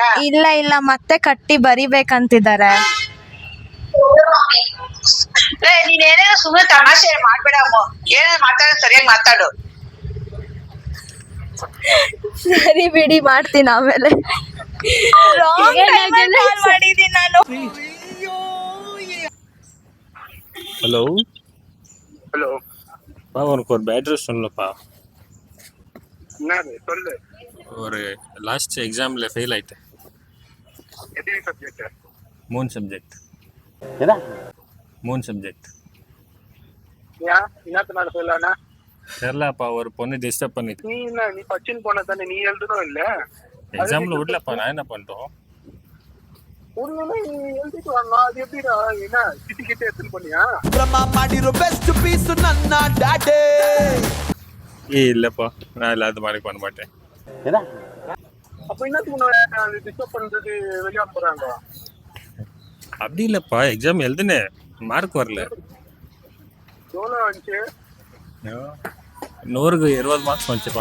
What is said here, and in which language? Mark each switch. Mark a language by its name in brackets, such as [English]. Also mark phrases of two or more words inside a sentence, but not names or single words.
[Kannada] ಇಲ್ಲ, ಮತ್ತೆ ಕಟ್ಟಿ ಬರಿಬೇಕಂತಿದ್ದಾರೆ. ನೀನ್ ಏನೇನೋ ಸುಮ್ಮನೆ ತಮಾಷೆ ಮಾಡ್ಬೇಡ ಅಮ್ಮ. ಏನೇನು ಮಾತಾಡ ಸರಿಯಾಗಿ ಮಾತಾಡು. ಸರಿ ಬಿಡಿ, ಮಾಡ್ತೀನಿ ಆಮೇಲೆ. ಮಾಡಿದೀನಿ ನಾನು. [Tamil] ஹலோ ஹலோ உனக்கு ஒரு [English] bad news [Tamil] சொல்லப்பா. என்னது சொல்லு. ஒரு [English] last exam-il [Tamil] ஃபெயில் ஆயிட்டேன். எத்தனை சப்ஜெக்ட்? 3 சப்ஜெக்ட். ஏடா 3 சப்ஜெக்ட். ஏன் என்னத்தனால ஃபெயில் ஆனா? தெரிலப்பா, ஒரு பொண்ணு டிஸ்டர்ப் பண்ணிட்டு. நீ பச்சின் போன தானே, நீ எழுதணும் இல்ல? எக்ஸாமில் விடலப்பா, நான் என்ன பண்ணிட்டோம்? உடனே நீ எழுதிட்டு வரணும். அது எப்படிடா? என்ன கிட்ட எடுத்துன்னு போனியா? [Kannada] ಬ್ರಹ್ಮ ಮಾಡಿರೋ [English] best piece [Kannada] ನನ್ನ ಡ್ಯಾಡೇ. [Tamil] இல்லைப்பா, நான் இல்லாத மாதிரி பண்ண மாட்டேன். ஏடா அப்ப என்னத்துக்கு டிஸ்டர்ப் பண்றது வெளியே போறாங்க? அப்படி இல்லைப்பா, எக்ஸாம் எழுதுனேன், மார்க் வரல. எவ்வளோ வந்துச்சு? 100க்கு 20 மார்க்ஸ் வந்துச்சுப்பா.